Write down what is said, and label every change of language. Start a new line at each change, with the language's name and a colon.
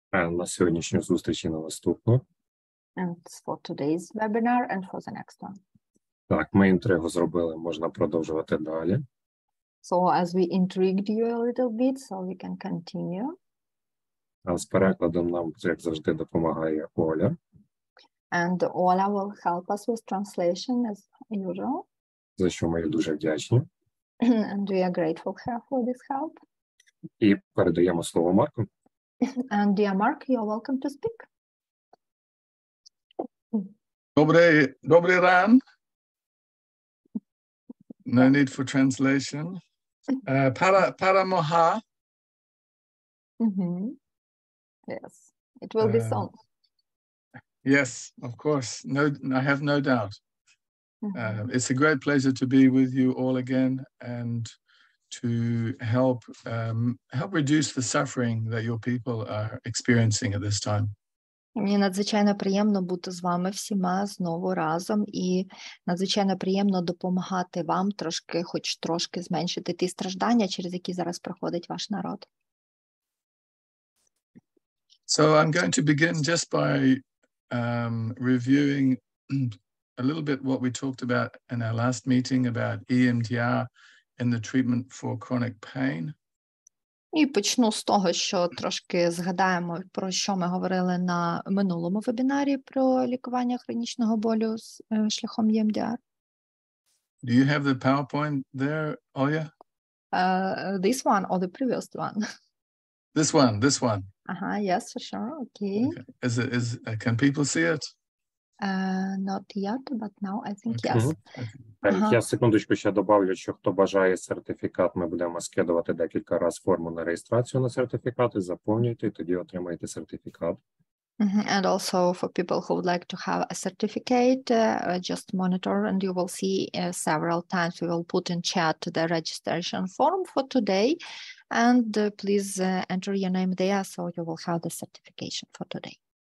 Ukrainian: На сьогоднішню зустріч і на наступну.
English: And for today's webinar and for the next one.
Ukrainian: Так, ми інтригу зробили, можна продовжувати далі.
English: So as we intrigued you a little bit, so we can continue.
Ukrainian: А з перекладом нам, як завжди, допомагає Оля.
English: And Ola will help us with translation as usual.
Ukrainian: За що ми їй дуже вдячні.
English: And we are grateful her for this help.
Ukrainian: І передаємо слово Марку.
English: And dear Mark, you are welcome to speak.
Ukrainian: Добрий ран.
English: No need for translation. Paramoha. Yes, it will be sung. Yes, of course. No, I have no doubt. It's a great pleasure to be with you all again and to help reduce the suffering that your people are experiencing at this time.
Ukrainian: Мені надзвичайно приємно бути з вами всіма знову разом і надзвичайно приємно допомагати вам хоч трошки зменшити ті страждання, через які зараз проходить ваш народ.
English: So I'm going to begin just by reviewing a little bit what we talked about in our last meeting about EMDR in the treatment for chronic pain.
Ukrainian: І почну з того, що трошки згадаємо, про що ми говорили на минулому вебінарі про лікування хронічного болю шляхом EMDR.
English: Do you have the PowerPoint there, Olya? This one or the previous one? This one. Yes, for sure. Okay. Can people see it? Not yet, but now I think yes.
Ukrainian: Я секундочку ще добавлю, що хто бажає сертифікат, ми будемо скидувати декілька разів форму на реєстрацію на сертифікати, заповнюйте, і тоді отримаєте сертифікат.
English: And also for people who would like to have a certificate, just monitor and you will see several times we will put in chat the registration form for today. And please enter your name there so you will have the certification for today.